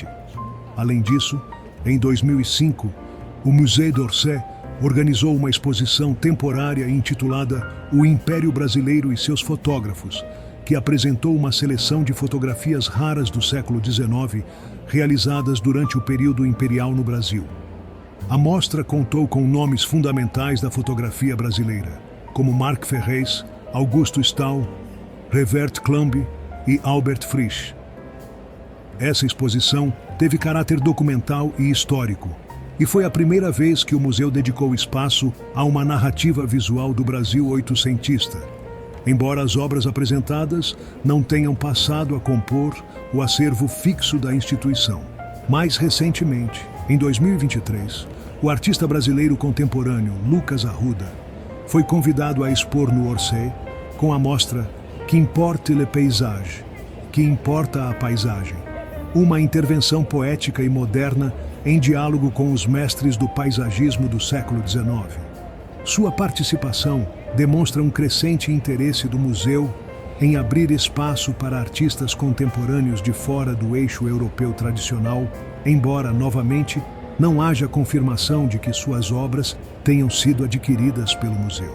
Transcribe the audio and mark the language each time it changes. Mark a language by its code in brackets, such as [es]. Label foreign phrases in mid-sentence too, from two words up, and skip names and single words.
[pt] Além disso, em 2005, o Musée d'Orsay organizou uma exposição temporária intitulada O Império Brasileiro e seus Fotógrafos, que apresentou uma seleção de fotografias raras do século XIX, realizadas durante o período imperial no Brasil. A mostra contou com nomes fundamentais da fotografia brasileira, como Marc Ferrez, Augusto Stahl, Revert Klamby e Albert Frisch. Essa exposição teve caráter documental e histórico, e foi a primeira vez que o museu dedicou espaço a uma narrativa visual do Brasil oitocentista, embora as obras apresentadas não tenham passado a compor o acervo fixo da instituição. Mais recentemente, em 2023, o artista brasileiro contemporâneo Lucas Arruda foi convidado a expor no Orsay com a mostra [fr] Qu'importe le paysage, [pt] que importa a paisagem, uma intervenção poética e moderna em diálogo com os mestres do paisagismo do século XIX. Sua participação demonstra um crescente interesse do museu em abrir espaço para artistas contemporâneos de fora do eixo europeu tradicional, embora, novamente, não haja confirmação de que suas obras tenham sido adquiridas pelo museu.